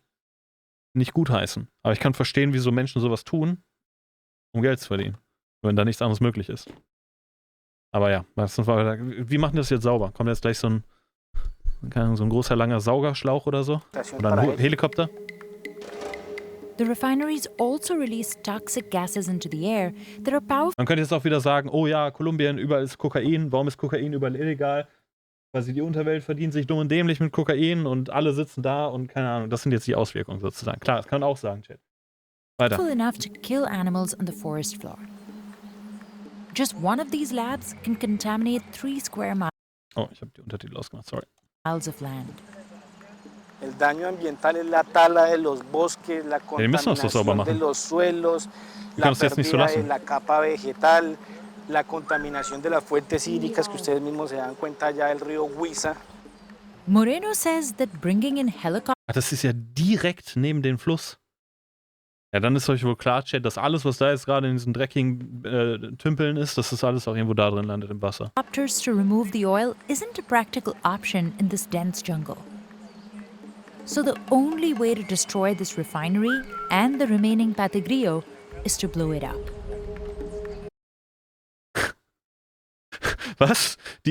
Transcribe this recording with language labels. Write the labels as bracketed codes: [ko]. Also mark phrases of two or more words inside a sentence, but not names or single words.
[de] Nicht gutheißen. Aber ich kann verstehen, wieso Menschen sowas tun, um Geld zu verdienen. Wenn da nichts anderes möglich ist. Aber ja, wie machen die das jetzt sauber? Kommt jetzt gleich so ein großer, langer Saugerschlauch oder so? Oder ein Helikopter? [en] The refineries also release toxic gases into the air that are powerful [de] Man könnte jetzt auch wieder sagen, oh ja, Kolumbien, überall ist Kokain. Warum ist Kokain überall illegal? Quasi die Unterwelt verdient sich dumm und dämlich mit Kokain und alle sitzen da und keine Ahnung. Das sind jetzt die Auswirkungen sozusagen. Klar, das kann man auch sagen, Chat. Weiter. [en] enough to kill animals on the forest floor. Just one of these labs can contaminate 3 square [de] Oh, ich habe die Untertitel ausgemacht, sorry. [en] miles of land. [es] El daño ambiental es la tala de los bosques, la [de] die müssen das doch sauber [es] contaminación de [de] machen. [es] los suelos, [de] Die [es] la [de] können es jetzt nicht so [es] pérdida de [de] lassen. [es] la capa vegetal, la contaminación de las fuentes hídricas que ustedes mismos se dan cuenta ya del río Huiza. [en] Moreno says that bringing in helicopters [de] Ach, das ist ja direkt neben dem Fluss. Ja, dann ist euch wohl klar, Chat, dass alles, was da jetzt gerade in diesen dreckigen Tümpeln ist, dass das alles auch irgendwo da drin landet im Wasser. [en] to remove the oil isn't a practical option in this dense jungle. So the only way to destroy this refinery and the remaining pategrillo is to blow it up. [de] Was?